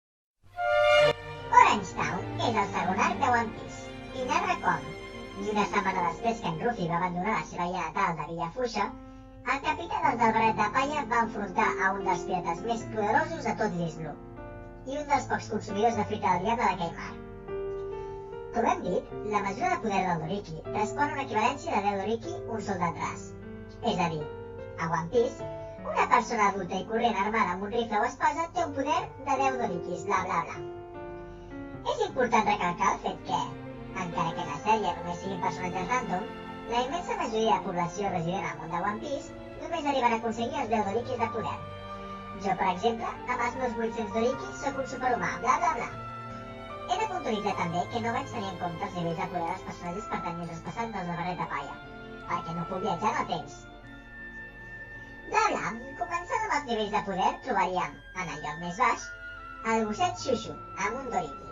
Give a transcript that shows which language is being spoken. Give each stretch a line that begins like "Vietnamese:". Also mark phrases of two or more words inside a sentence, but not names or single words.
Catalan: Orange Town és el segon arc de One Piece i narra com, ni una setmana després que en Ruffy va abandonar la seva illa natal de Villa Fuxa, el capità dels del barret de palla va enfrontar a un dels pirates més poderosos de tot l'East Blue i un dels pocs consumidors de fruita del diable d'aquell mar. Com hem dit, la mesura de poder del Doriki respon a una equivalència de 10 Doriki un soldat ras. És a dir, a One Piece, una persona adulta i corrent armada amb un rifle o espasa té un poder de 10 Dorikis, bla bla bla. És important recalcar el fet que, encara que en la sèrie només siguin personatges random, la immensa majoria de població resident al món de One Piece només arriben a aconseguir els 10 Dorikis de poder. Jo, per exemple, amb els meus 800 Dorikis sóc un superhumà, bla bla bla. He de puntualitzar també que no vaig tenir en compte els nivells de poder dels personatges pertanyents als passats dels del barret de palla, perquè no puc viatjar en el temps. Bla bla, començant amb els nivells de poder, trobaríem, en el lloc més baix, el gosset Shushu, amb un Doriki.